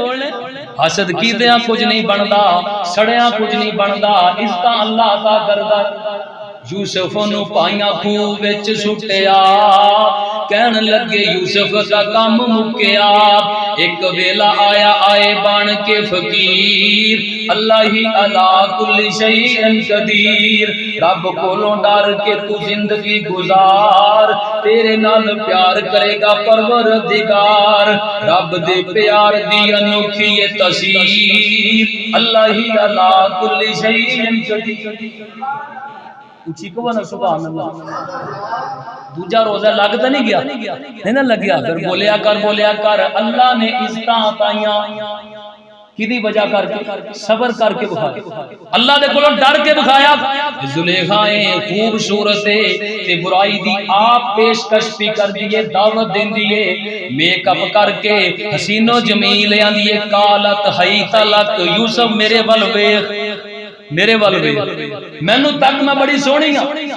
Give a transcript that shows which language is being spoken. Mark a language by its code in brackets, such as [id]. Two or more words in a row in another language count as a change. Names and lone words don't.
[pa] حسد کیتیاں کجھ نہیں بنتا، سڑیا کجھ نہیں بنتا، عزتاں اللہ دا کردا. یوسف نوں پائیاں کھوہ وچ سٹیا، کہن لگے یوسف دا کام مکیا. اک ویلا آیا آئے بن کے فقیر, [ar] الله هي على كل شيء قدير. [pa] رب کولوں ڈر کے تو زندگی گزار، تیرے نال پیار کرے گا پروردگار. رب دے پیار دی انوکھی یہ تصویر, [ar] الله هي على كل شيء قدير. [pa] اچی کہو نا [ar] سبحان الله. [pa] دوجا روزہ لگ تو نہیں گیا، نہیں نا لگ گیا۔ فیر بولیا کر اللہ نے عزت عطائیاں کدی وجہ کر کے، صبر کر کے وکھایا، اللہ دے کولوں ڈر کے وکھایا. زلیخا خوبصورت تے برائی دی آپ پیشکش بھی کر دئے، دعوت دیندی ہے، میک اپ کر کے حسین و جمیل آندی ہے, [ar] قالت هيت لك [pa] یوسف میرے ول ویکھ، میرے ول ویکھ، مینوں تک میں بڑی سوہنی ہاں.